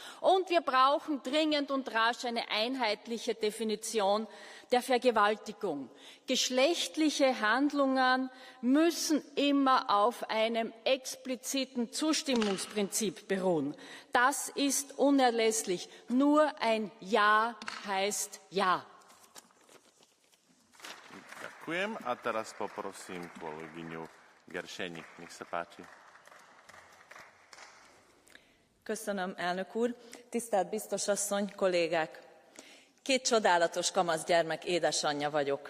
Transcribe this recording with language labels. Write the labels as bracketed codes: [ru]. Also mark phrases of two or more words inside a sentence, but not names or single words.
[de] Und wir brauchen dringend und rasch eine einheitliche Definition der Vergewaltigung. Geschlechtliche Handlungen müssen immer auf einem expliziten Zustimmungsprinzip beruhen. Das ist unerlässlich. Nur ein Ja heißt Ja. [sk] Ďakujem. A teraz poprosím kolegyňu Gerseni. Nech sa páči. [hu] Köszönöm, elnök úr. Tisztelt biztos asszony, kollégák! 2 csodálatos kamaszgyermek édesanyja vagyok.